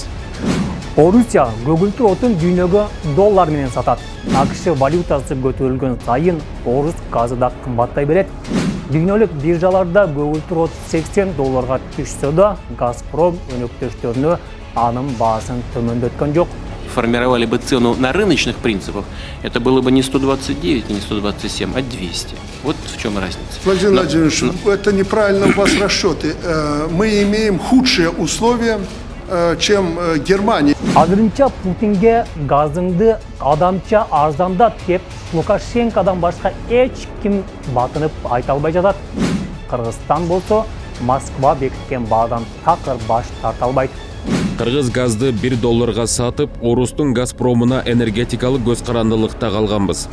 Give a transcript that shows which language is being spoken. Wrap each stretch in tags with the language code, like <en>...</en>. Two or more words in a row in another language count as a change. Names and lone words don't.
<ky>Орусия көгүлтүр отун дүйнөгө доллар менен сатат. АКШ валютасы көтөрүлгөн сайын орус газы да кымбаттай берет. Дүйнөлүк биржаларда көгүлтүр от $80 түшсө да, Газпром өнөктөштөрүнө анын баасын төмөндөткөн жок.</ky> <ru>Формировали бы цену на рыночных принципах, это было бы не 129, не 127, а 200. Вот в чем разница. Владимир Владимирович, это неправильно у вас расчеты. Мы имеем худшие условия, чем Германия.</ru> <ky>Азырынча Путинге газыңды адамча арзандат деп Лукашенкодан башка эч ким батынып айта албай жатат. Кыргызстан болсо Москва бекиткен баадан такыр баш тарта албайт. Кыргыз газды $1 сатып, Орустун Газпромуна энергетикалык көз карандылыкта калганбыз.</ky>